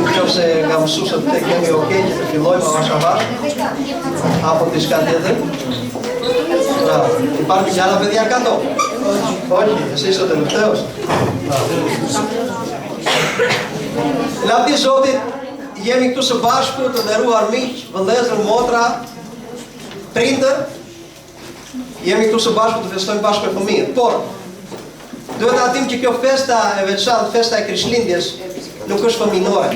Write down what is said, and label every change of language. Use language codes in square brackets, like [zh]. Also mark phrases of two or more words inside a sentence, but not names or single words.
[sq] nëse nga mësuesët të kemi okay që të fillojmë avash apo diçka tjetër. [el] Υπάρχει κι άλλα παιδιά κάτω? Όχι, εσύ είσαι ο τελευταίος. [sq] Lavdi Zotit, jemi këtu së bashku të nderuar miq, vëllezër, motra, prindër. Jemi këtu së bashku të festojmë bashkë me fëmijët. Por duhet ta dim që kjo festa e veçantë, festa e Krishtlindjes, nuk është fëminore.